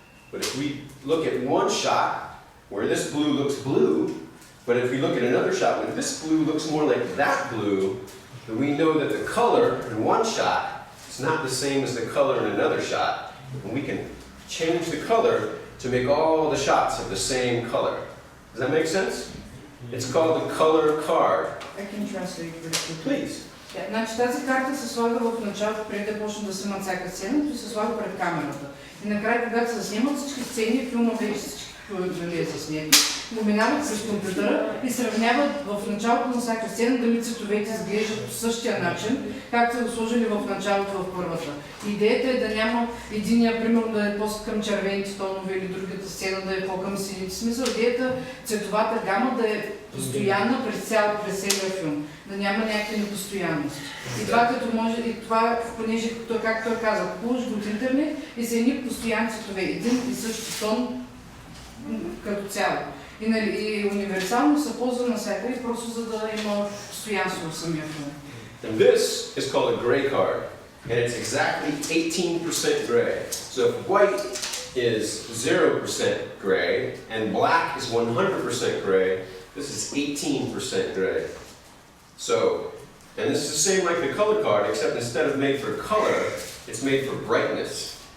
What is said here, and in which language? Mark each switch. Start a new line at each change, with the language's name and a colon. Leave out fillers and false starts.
English: But if we look at one shot where this blue looks blue, but if we look at another shot where this blue looks more like that blue, then we know that the color in one shot is not the same as the color in another shot. And we can change the color to make all the shots of the same color. Does that make sense? It's called the color card. I can translate very quickly. Please.
Bulgarian: Значи тази карта се слага в началото, преди да почне да снимат всяка сцена, и се слага пред камерата. И накрая, когато се снимат всички сцени, филма вече всички е заснети, го минават с компютъра и сравняват в началото на всяка сцена дали цветовете изглеждат по същия начин, както са го сложили в началото в първата. Идеята е да няма единия, примерно, да е по-към червените тонове или другата сцена да е по-към сините. Смисъл, идеята цветовата гама да е постоянна през целия филм, да няма някакви непостоянности. И това като може, и това, понеже, както той каза, купуваш го от интернет и са едни постоянни цветове, един и същи тон като цяло. И универсално се ползва навсякъде, просто за да има постоянство в самия филм.
English: And this is called a gray card, and it's exactly 18% gray. So if white is 0% gray and black is 100% gray, this is 18% gray. So, and this is the same like the color card, except instead of made for color, it's made for brightness.